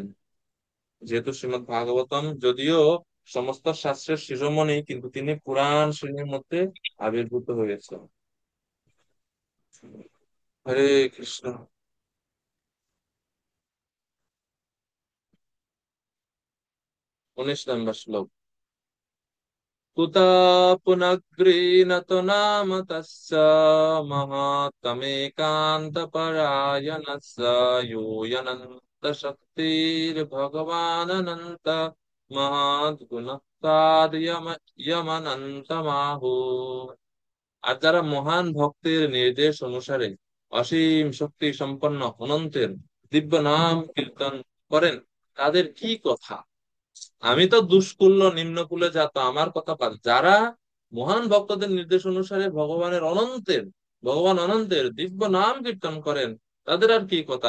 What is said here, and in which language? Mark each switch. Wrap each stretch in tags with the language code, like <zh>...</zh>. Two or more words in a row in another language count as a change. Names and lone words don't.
<bn>যেহেতু শ্রীমদ্ ভাগবতম যদিও সমস্ত শাস্ত্রের শিরোমণি, কিন্তু তিনি পুরাণ শ্রেণীর মধ্যে আবির্ভূত হয়েছেন। হরে কৃষ্ণ। 19 নম্বর শ্লোক।</bn> <sa>कुतः पुनग्रीणतो नाम तस्य महत्तमेकान्तपरायणस्य योऽनन्तशक्तिर्भगवानन्त महद्गुणः यमनन्तमाहु।</sa> <bn>আর যারা মহান ভক্তের নির্দেশ অনুসারে অসীম শক্তি সম্পন্ন অনন্তের দিব্য নাম কীর্তন করেন, তাদের কি কথা? আমি তো দুষ্কুল্য নিম্নকুলে জাত, আমার কথা বাদ। যারা মহান ভক্তদের নির্দেশ অনুসারে ভগবান অনন্তের দিব্য নাম কীর্তন করেন, তাদের আর কি কথা?</bn>